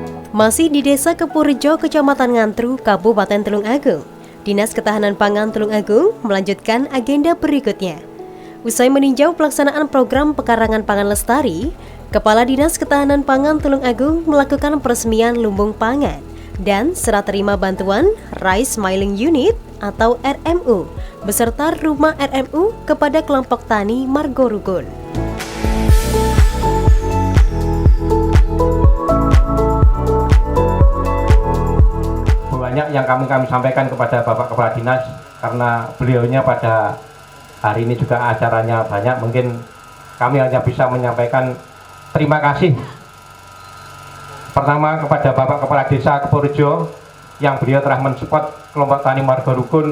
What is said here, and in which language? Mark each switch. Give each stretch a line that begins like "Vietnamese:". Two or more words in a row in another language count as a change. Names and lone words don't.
Indonesian: Masih di Desa Kepurjo, Kecamatan Ngantru, Kabupaten Tulung Agung, Dinas Ketahanan Pangan Tulung Agung melanjutkan agenda berikutnya. Usai meninjau pelaksanaan program pekarangan pangan lestari, Kepala Dinas Ketahanan Pangan Tulung Agung melakukan peresmian lumbung pangan dan serah terima bantuan Rice Milling Unit atau RMU beserta rumah RMU kepada kelompok tani Margorukun. Banyak yang kami sampaikan kepada Bapak Kepala Dinas karena beliaunya pada hari ini juga acaranya banyak, mungkin kami hanya bisa menyampaikan terima kasih pertama kepada Bapak Kepala Desa Kepurjo yang beliau telah mensupport kelompok tani Margorukun.